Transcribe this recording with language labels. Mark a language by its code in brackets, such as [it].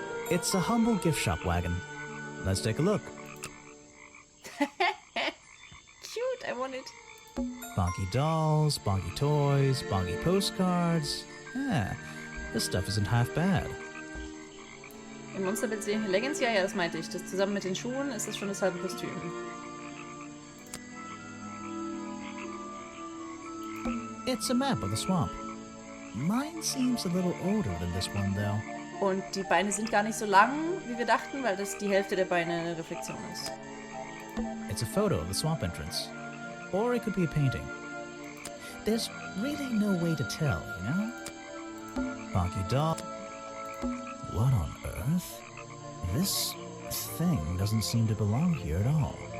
[en] It's a humble gift shop wagon. Let's take a look. Cute, I want it. Bonky dolls, bonky toys, bonky postcards. Yeah, this stuff isn't half bad. [de] Im Monsterbild sehe ich Leggings, ja, das meinte ich. Das zusammen mit den Schuhen ist das schon das halbe Kostüm. [en] It's a map of the swamp. Mine seems a little older than this one, though. [de] Und die Beine sind gar nicht so lang, wie wir dachten, weil das die Hälfte der Beine eine Reflexion ist. [en] It's a photo of the swamp entrance. Or it could be a painting. There's really no way to tell, you know? Bonky doll. What on earth? This thing doesn't seem to belong here at all.